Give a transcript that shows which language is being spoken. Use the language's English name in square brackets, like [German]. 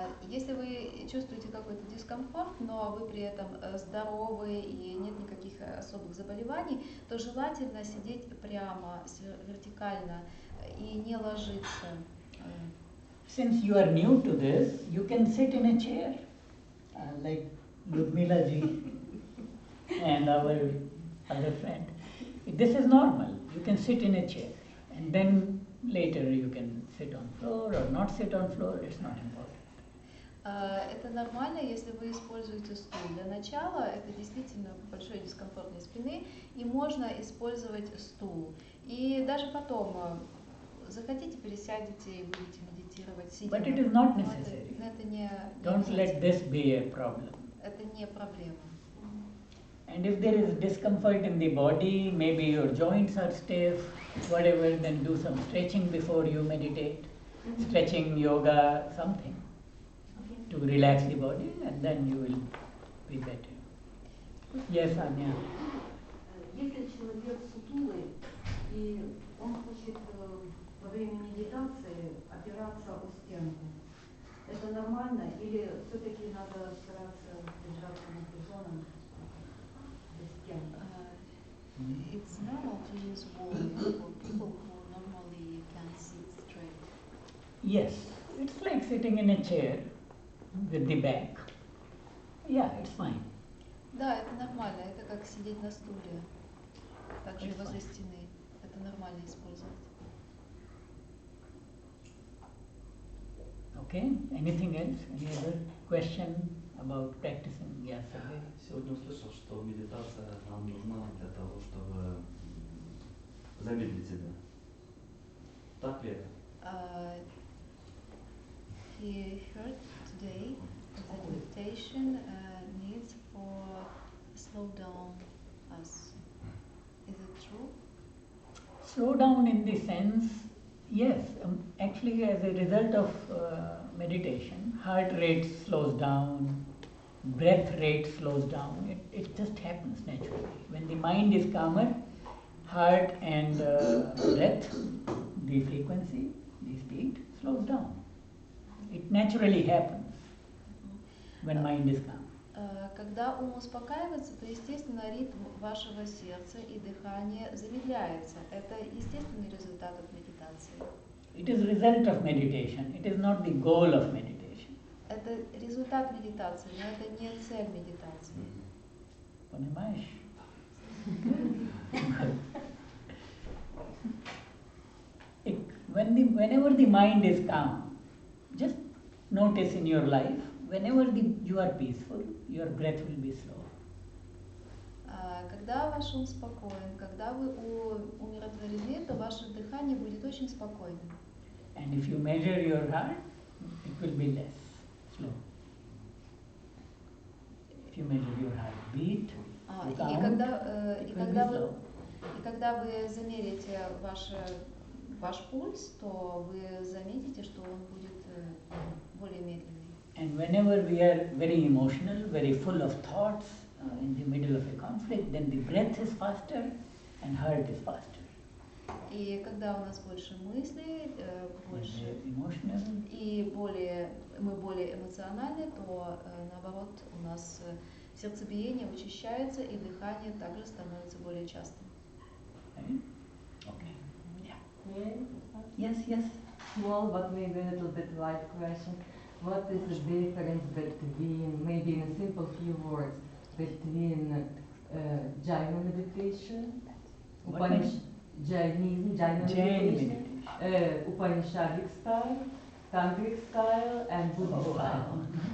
[Russian] Если вы чувствуете какой-то дискомфорт, но вы при этом здоровы и нет никаких особых заболеваний, то желательно сидеть прямо, вертикально и не ложиться. [English] Since you are new to this, you can sit in a chair, like Ludmila ji and our other friend. This is normal. You can sit in a chair, and then later you can sit on floor or not sit on floor. It's not important. [Russian] Это нормально, если вы используете стул. Для начала это действительно большой дискомфорт для спины, и можно использовать стул. И даже потом захотите, пересядете и будете медитировать сидя. [English] But it is not necessary. [Russian] Это не [English] Don't let this be a problem. [Russian] Это не проблема. [English] And if there is discomfort in the body, maybe your joints are stiff, whatever, then do some stretching before you meditate. Stretching, yoga, something to relax the body, and then you will be better. Yes, Anya. [Russian] Если человек сутулый и он хочет во время медитации опираться о стенку, это нормально или все-таки надо стараться держаться напряженным до стенки? [English] It's normal to use wall for people who normally can sit straight. Yes, it's like sitting in a chair with the back. Yeah, it's fine. [Russian] Да, это нормально. Это как сидеть на стуле, также возле стены. Это нормально использовать. [English] Okay, anything else? Any other question about practicing? Yes, okay. [Russian] Сегодня услышал, что медитация нам нужна для того, чтобы замедлить себя. Так ли это? [English] He heard today that meditation needs for slow down us. Is it true? Slow down in the sense, yes, actually as a result of meditation, heart rate slows down, breath rate slows down. It just happens naturally. When the mind is calmer, heart and breath, the frequency, the speed slows down. It naturally happens when mind is calm. [Russian] Когда ум успокаивается, то, естественно, ритм вашего сердца и дыхания замедляется. Это естественный результат от медитации. [English] It is result of meditation. It is not the goal of meditation. [Russian] Это результат медитации, но это не цель медитации. Понимаешь? [English] Whenever the mind is calm, just notice in your life, whenever you are peaceful, your breath will be slow. [Russian] Когда ваш ум спокоен, когда вы умиротворены, то ваше дыхание будет очень спокойным. [English] And if you measure your heart, it will be less slow. If you measure your heartbeat, you count, it will be slow. [Russian] И когда вы замерите ваш пульс, то вы заметите, что он будет более медленный. [English] And whenever we are very emotional, very full of thoughts, in the middle of a conflict, then the breath is faster and heart is faster. [Russian] И когда у нас больше мыслей, больше [English] emotional, [Russian] и мы более эмоциональны, то наоборот у нас сердцебиение учащается и дыхание также становится более частым. [English] Right? Okay. Yeah. Yes, yes. Small, but maybe a little bit light question. What is the difference between, maybe in a simple few words, between Jaina meditation, Jainism, Jaina meditation, Upanishadic style, Tantric style, and Buddhist style?